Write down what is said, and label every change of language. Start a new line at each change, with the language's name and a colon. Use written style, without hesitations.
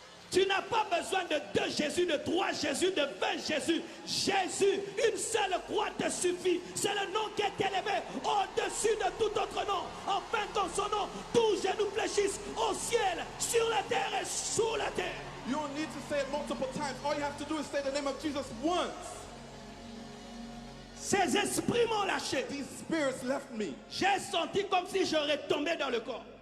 French: Tu n'as pas besoin de 2 Jésus, de 3 Jésus, de 20 Jésus. Jésus, une seule croix te suffit. C'est le nom qui est élevé au-dessus de tout autre nom. Afin qu'en son nom, tous genoux fléchissent au ciel, sur la terre et sous la terre.
English: You don't need to say it multiple times. All you have to do is say the name of Jesus once.
French: Ces esprits m'ont lâché.
English: These spirits left me.
French: J'ai senti comme si j'aurais tombé dans le corps.